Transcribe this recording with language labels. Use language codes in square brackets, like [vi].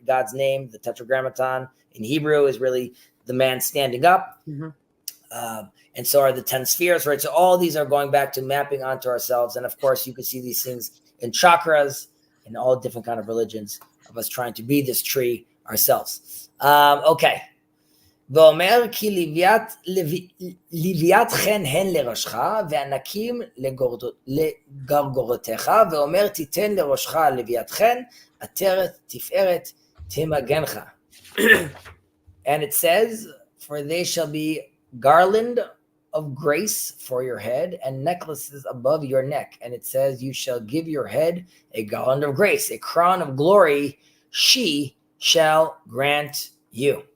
[en] God's name, the tetragrammaton in Hebrew is really the man standing up. Mm-hmm. And so are the 10 spheres, right? So all these are going back to mapping onto ourselves. And of course, you can see these things in chakras, in all different kind of religions, of us trying to be this tree ourselves. Okay. [he] ואומר כי לוויית חן הן לראשך וענקים לגרגורותיך, ואומר תיתן לראשך לוויית חן, עטרת תפארת תמגנך. [en] And it says, for they shall be garland of grace for your head and necklaces above your neck. And it says, you shall give your head a garland of grace, a crown of glory she shall grant you.